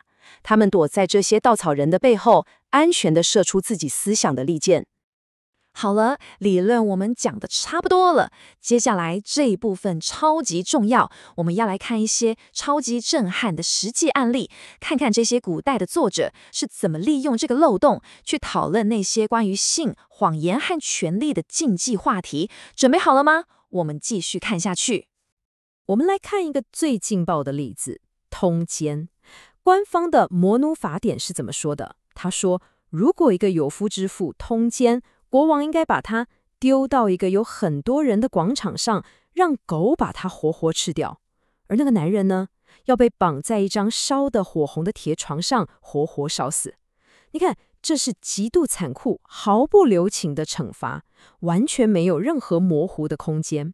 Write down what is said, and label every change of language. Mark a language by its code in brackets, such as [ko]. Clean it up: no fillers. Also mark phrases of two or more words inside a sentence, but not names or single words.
[zh] 他們躲在這些稻草人的背後，安全地射出自己思想的利箭。好了，理論我們講的差不多了，接下來這一部分超級重要，我們要來看一些超級震撼的實際案例，看看這些古代的作者是怎麼利用這個漏洞去討論那些關於性、謊言和權力的禁忌話題。準備好了嗎？我們繼續看下去。我們來看一個最勁爆的例子：通姦。官方的摩奴法典是怎麼說的？他說，如果一個有夫之婦通姦，國王應該把他丟到一個有很多人的廣場上，讓狗把他活活吃掉。而那個男人呢，要被綁在一張燒得火紅的鐵床上，活活燒死。你看，這是極度殘酷、毫不留情的懲罰，完全沒有任何模糊的空間。